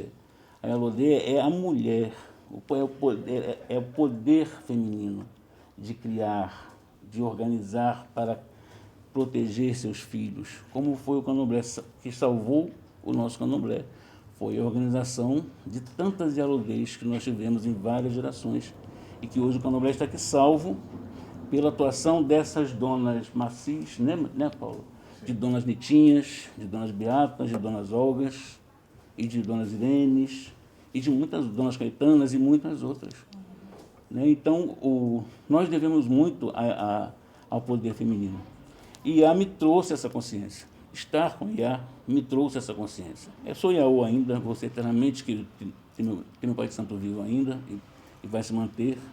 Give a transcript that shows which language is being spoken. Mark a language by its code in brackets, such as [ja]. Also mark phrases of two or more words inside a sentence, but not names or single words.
[pt] A Yalodê é a mulher, é o poder feminino de criar, de organizar para proteger seus filhos, como foi o candomblé que salvou o nosso candomblé. Foi a organização de tantas Yalodês que nós tivemos em várias gerações e que hoje o candomblé está aqui salvo pela atuação dessas donas macis, né Paulo? De donas Nitinhas, de donas Beatas, de donas Olgas e de donas Irenes e de muitas donas Caetanas e muitas outras. Né? Então, nós devemos muito ao poder feminino. E Iá me trouxe essa consciência. Estar com Iá me trouxe essa consciência. Eu sou Iaô ainda, vou ser eternamente, que meu Pai de Santo vivo ainda e vai se manter.